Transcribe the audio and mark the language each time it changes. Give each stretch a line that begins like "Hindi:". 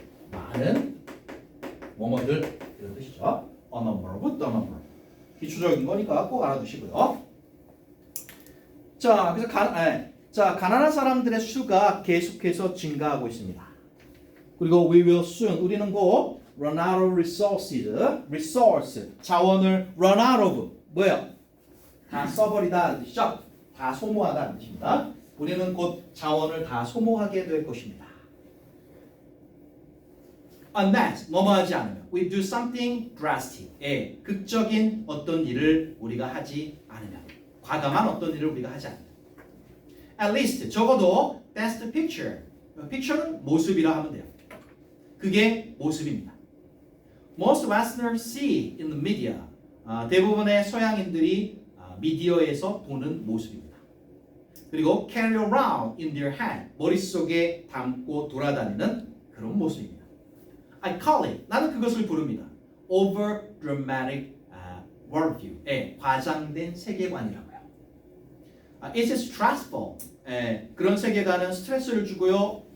Korean: 많은 뭐뭐들 이런 뜻이죠.
English: A number of, the number.
Korean: 기초적인 거니까 꼭 알아두시고요. 자, 그래서 가난한 사람들의 수가 계속해서 증가하고 있습니다.
English: 그리고 we will soon
Korean: 우리는 곧
English: run out of resource
Korean: 자원을
English: run out of 뭐예요?
Korean: 다 써버리다는 뜻이죠. 다 소모하다는 뜻입니다. 우리는 곧 자원을 다 소모하게 될 것입니다.
English: Unless 뭐뭐하지 않으면 we do something drastic
Korean: 극적인 어떤 일을 우리가 하지 않으면 과감한 어떤 일을 우리가 하지 않으면
English: At least 적어도 that's the picture.
Korean: picture는 모습이라 하면 돼요. 그게 모습입니다.
English: Most Westerners see in the media.
Korean: 대부분의 서양인들이 미디어에서 보는 모습입니다.
English: 그리고 carry around in their head.
Korean: 머릿속에 담고 돌아다니는 그런 모습입니다.
English: I call it.
Korean: 나는 그것을 부릅니다.
English: Over dramatic worldview.
Korean: 과장된 세계관이라고요.
English: It's stressful.
Korean: 그런 세계관은 스트레스를 주고요.